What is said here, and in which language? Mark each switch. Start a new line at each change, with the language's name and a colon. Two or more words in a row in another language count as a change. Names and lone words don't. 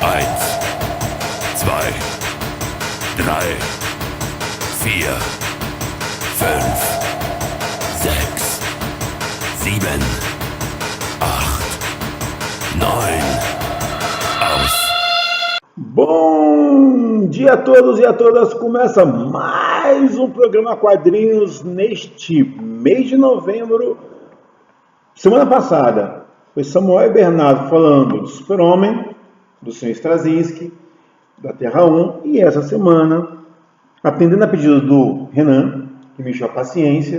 German: Eins, zwei, drei, vier, fünf, sechs, sieben, acht, neun, aus.
Portuguese: Bom dia a todos e a todas, começa mais um programa Quadrinhos neste mês de novembro. Semana passada foi Samuel e Bernardo falando do Super-Homem, do Sr. Straczynski, da Terra 1, e essa semana, atendendo a pedido do Renan, que me encheu a paciência,